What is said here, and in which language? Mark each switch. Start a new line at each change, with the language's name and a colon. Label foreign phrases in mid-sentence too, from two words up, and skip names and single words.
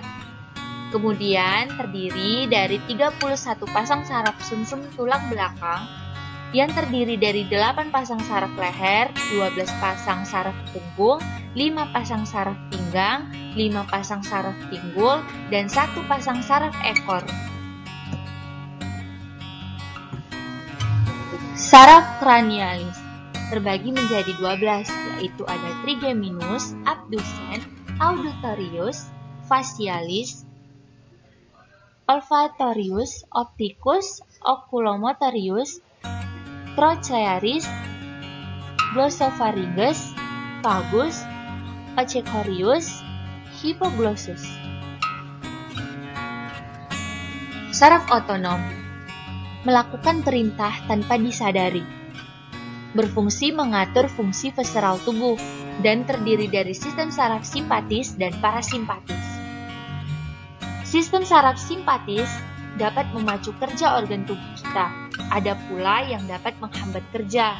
Indonesian: Kemudian terdiri dari 31 pasang saraf sumsum tulang belakang yang terdiri dari 8 pasang saraf leher, 12 pasang saraf punggung, 5 pasang saraf pinggang, 5 pasang saraf pinggul, dan 1 pasang saraf ekor. Saraf kranialis terbagi menjadi 12, yaitu ada trigeminus, abducens, auditorius, facialis, olfatorius, opticus, oculomotorius, trochlearis, glossopharyngeus, vagus, occiparius, hypoglossus. Saraf otonom melakukan perintah tanpa disadari, berfungsi mengatur fungsi visceral tubuh, dan terdiri dari sistem saraf simpatis dan parasimpatis. Sistem saraf simpatis dapat memacu kerja organ tubuh kita, ada pula yang dapat menghambat kerja.